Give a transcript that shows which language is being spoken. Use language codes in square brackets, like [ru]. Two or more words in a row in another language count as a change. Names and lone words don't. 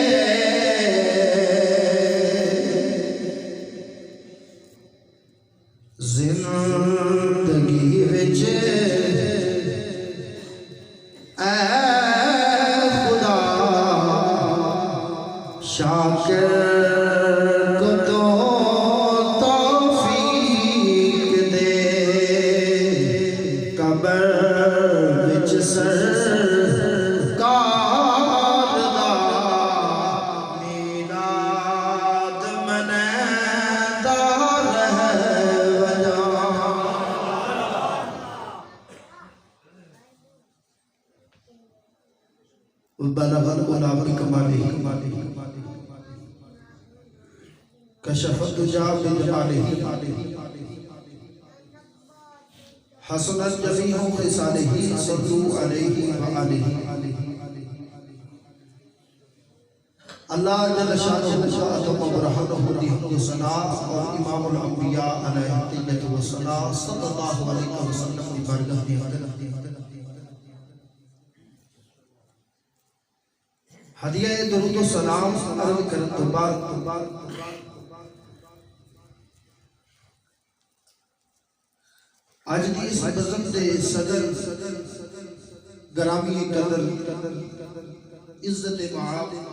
[pa] زندگی وچ شاکر کو تو توفیق دے قبر وچ سرکار دا میلاد منیندا رہ [ar] وجا بلغ العلا بکمالہ کشف الدجى بجماله حسنت جميع خصاله صلوا عليه وآله [ur] اللہ [ar] جل شانہ وتعالی برحمتہ [ur] دیہ ثنا اور امام الانبیاء [ar] علیہ الصلوۃ والسلام صلی اللہ علیہ وسلم [ur] کی بارگاہ میں [pa] ہدیہ درود و سلام عرض کرن تو بعد آج دی اس بزم دے صدر گرامی قدر عزت معاب